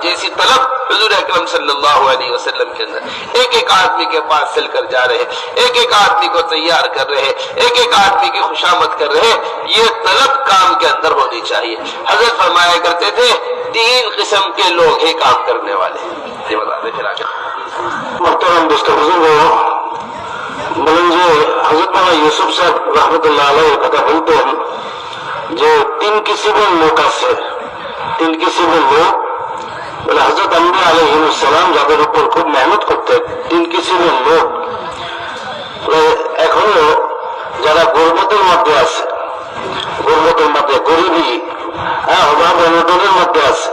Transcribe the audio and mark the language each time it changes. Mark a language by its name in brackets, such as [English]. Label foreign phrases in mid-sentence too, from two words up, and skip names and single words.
[Urdu] جیسی طلب حضور اکرم [Arabic] صلی اللہ علیہ وسلم [Urdu] کے اندر ایک ایک آدمی کے پاس چل کر جا رہے، ایک ایک آدمی کو تیار کر رہے، ایک ایک آدمی کی خوشامد کر رہے. یہ طلب کام کے اندر ہونی چاہیے. حضرت فرمایا کرتے تھے 3 قسم کے لوگ ہیں کام کرنے والے. یہ بتاتے پھر آگے. محترم دوستو بزرگوں، ملنجے حضرت مولانا یوسف صاحب [Arabic] رحمت اللہ علیہ [Bangla] কথা বলতেন যে 3 কিসিমের লোক আছে. 3 কিসিমের লোক বলে হযরত আম্বিয়া [Arabic] عليهم السلام [Bangla] যাদের উপর খুব মেহনত করতেন. 3 কিসিমের লোক এখনো যারা গর্বতের মধ্যে আছে, গর্বতের মধ্যে গরিবী, অভাব অনটনের মধ্যে আছে.